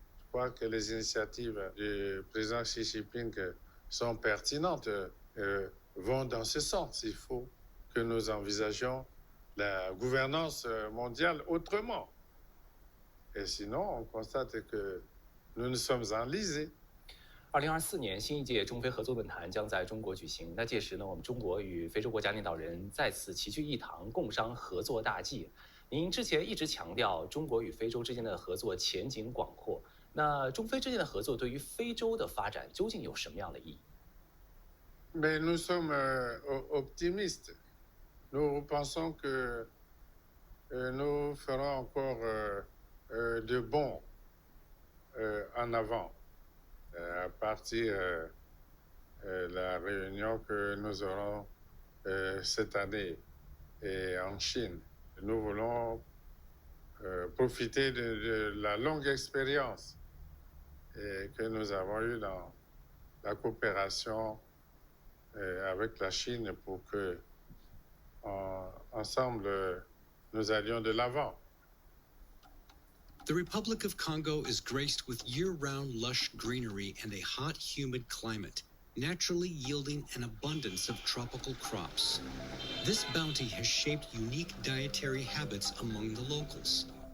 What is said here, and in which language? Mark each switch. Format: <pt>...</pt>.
<fr>Je crois que les initiatives du président Xi Jinping sont pertinentes, vont dans ce sens. Il faut que nous envisagions la gouvernance mondiale autrement. Et sinon, on constate que nous nous sommes enlisés.</fr> <zh>2024年，新一届中非合作论坛将在中国举行。那届时呢，我们中国与非洲国家领导人再次齐聚一堂，共商合作大计。您之前一直强调中国与非洲之间的合作前景广阔，那中非之间的合作对于非洲的发展究竟有什么样的意义？</zh> <fr>Mais nous sommes optimistes. Nous pensons que nous ferons encore de bons en avant à partir de la réunion que nous aurons cette année et en Chine. Nous voulons profiter de la longue expérience que nous avons eue dans la coopération avec la Chine pour que ensemble nous allions de l'avant.</fr> <en>The Republic of Congo is graced with year-round lush greenery and a hot, humid climate, naturally yielding an abundance of tropical crops. This bounty has shaped unique dietary habits among the locals.</en>